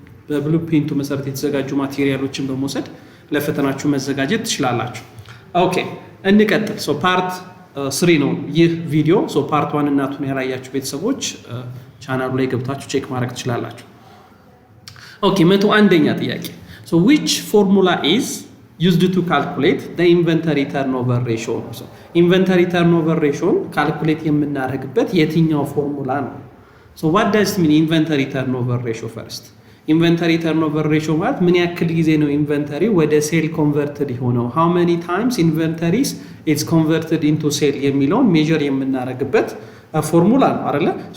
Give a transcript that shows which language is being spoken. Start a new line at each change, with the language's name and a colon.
Amharic: በብሉፕሪንቱ መሰረት የተዘጋጁ ማቴሪያሎችን በመውሰድ ለፈተናችሁ መዘጋጀት ትችላላችሁ። ኦኬ እንቀጥል። ፓርት 3 ነው ይህ ቪዲዮ። ፓርት 1 እና 2 ያላያችሁ ቤተሰቦች ቻናሉ ላይ ገብታችሁ ቼክ ማድረግ ትችላላችሁ። ኦኬ 101ኛ ጥያቄ
English: which formula is used to calculate the inventory turnover ratio?
Amharic: inventory turnover ratio calculate የምናደርግበት የትኛው ፎርሙላ ነው?
English: what does it mean inventory turnover ratio first?
Amharic: ኢንቨንተሪ ተርኖቨር ሬሽዮ ማለት ምን ያክል ጊዜ ነው ኢንቨንተሪ ወደ ሴል ኮንቨርትድ የሆነው?
English: how many times inventories is converted into sale
Amharic: የሚለውን ሜጀር የምናደርግበት ፎርሙላ ነው አይደለ?